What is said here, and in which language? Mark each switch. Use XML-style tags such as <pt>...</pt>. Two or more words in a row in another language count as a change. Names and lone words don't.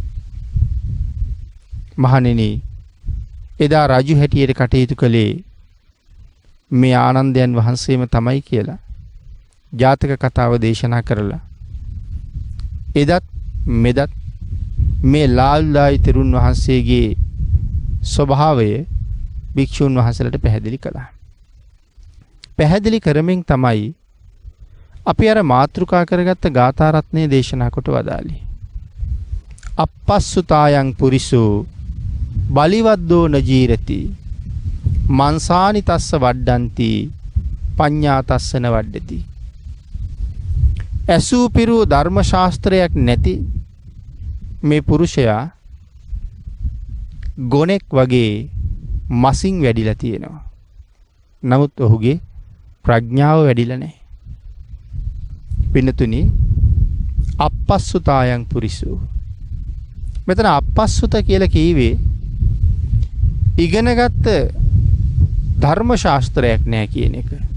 <si>මහණෙනි එදා රජු හැටියට කටයුතු කළේ මේ ආනන්දයන් වහන්සේම තමයි කියලා ජාතක කතාව දේශනා කරලා එදත් මෙදත් මේ ලාල්දායි තෙරුන් වහන්සේගේ ස්වභාවය භික්ෂුන් වහන්සේලාට පැහැදිලි කළා. පැහැදිලි කරමින් තමයි අපි අර මාතෘකා කරගත්ත ගාථා රත්නය දේශනා කොට වදාළේ.</si> <pi>අපස්සුතායන් පුරිසෝ බලිවද්දෝ නජීරති මන්සානි තස්ස වඩ්ඩಂತಿ පඤ්ඤා තස්සන වඩ්ඩති.</pi> <si>ඇසූ පිරූ ධර්ම ශාස්ත්‍රයක් නැති මේ පුරුෂයා ගොනෙක් වගේ මසින් වැඩිලා තියෙනවා. නමුත් ඔහුගේ ප්‍රඥාව වැඩිලා නැහැ. පින්නතුනි</si> <pi>අපස්සුතායන් පුරිසෝ</pi> <si>මෙතන අපස්සුත කියලා කීවේ ඉගෙනගත්ත ධර්ම ශාස්ත්‍රයක් නෑ කියන එක.</si>